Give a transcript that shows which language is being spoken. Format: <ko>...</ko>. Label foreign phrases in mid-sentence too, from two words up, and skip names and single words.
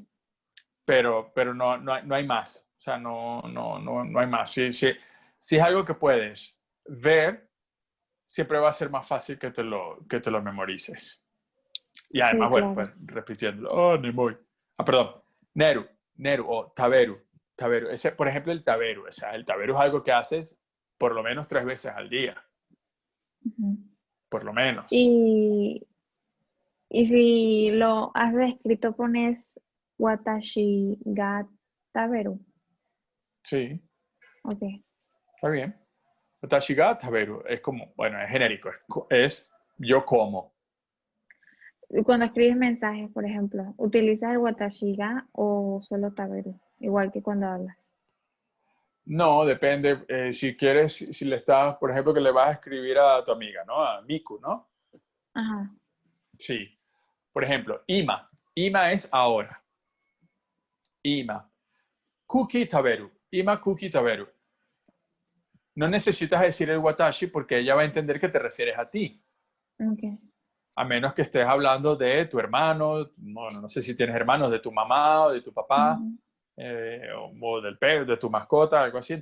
<es>Pero no hay más. O sea, no hay más. Si es algo que puedes ver, siempre va a ser más fácil que te lo memorices. Y sí, además, bueno, claro. pues repitiéndolo. Oh, ni muy. Ah, perdón.</es> <ja>Neru o taberu.</ja> <es>Taberu. Ese, por ejemplo, el taberu. O sea, el taberu es algo que haces por lo menos 3 veces al día. Ujú. Por lo menos. Y, y si lo has escrito, pones</es> <ja>Watashi ga taberu.</ja> <es>Sí, Ok. está bien.</es> <ja>Watashi ga taberu.</ja> <es>Es como, bueno, es genérico. Es yo como. Y cuando escribes mensajes, por ejemplo, ¿utilizas el</es> <ja>Watashi ga</ja> <es>o solo taberu? Igual que cuando hablas. No, depende. Si quieres, si le estás, por ejemplo, que le vas a escribir a tu amiga, ¿no? A Miku, ¿no? Ajá. Sí. Por ejemplo, Ima. Ima es ahora.</es> <ja>Ima. Kuki taberu. Ima kuki taberu.</ja> <es>No necesitas decir el watashi porque ella va a entender que te refieres a ti. Ok. A menos que estés hablando de tu hermano, no sé si tienes hermanos, de tu mamá o de tu papá, Ujú. o del perro, de tu mascota, algo así.</es>